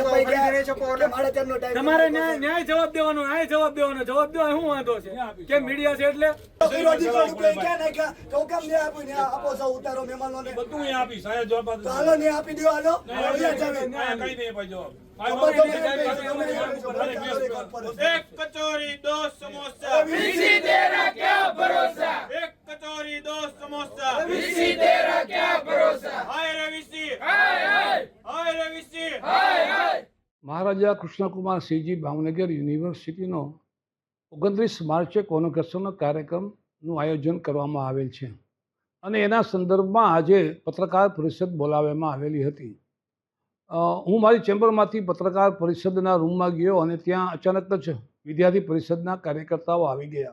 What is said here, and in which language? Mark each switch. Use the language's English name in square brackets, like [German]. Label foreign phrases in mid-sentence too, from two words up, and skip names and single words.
[Gujarati] છપાઈ ગયા નહીં છપો એટલે મારે તેમનો ટાઈમ તમારે ન્યાય જવાબ દેવાનો જવાબ દેવાનો શું વાંધો છે કે મીડિયા છે એટલે વિરોધી રૂપિયા ક્યાં નાખ્યા તો કેમ ને આપો છો ઉતારો મહેમાનોને બધું અહીંયા આપી સાહેબ જવાબ તો હાલો ને આપી દો હાલો કઈ નહીં ભાઈ જવાબ [Hindi] एक कचौरी दो समोसा वीसी तेरा क्या भरोसा, एक कचौरी दो समोसा वीसी तेरा क्या भरोसा, हाय रे वीसी हाय हाय हाय रे वीसी हाय हाय। [Gujarati] મહારાજા કૃષ્ણકુમારસિંહજી ભાવનગર યુનિવર્સિટીનો 29 માર્ચે કોન્વોકેશનનો કાર્યક્રમનું આયોજન કરવામાં આવેલ છે અને એના સંદર્ભમાં આજે પત્રકાર પરિષદ બોલાવવામાં આવેલી હતી। હું મારી ચેમ્બરમાંથી પત્રકાર પરિષદના રૂમમાં ગયો અને ત્યાં અચાનક જ વિદ્યાર્થી પરિષદના કાર્યકર્તાઓ આવી ગયા।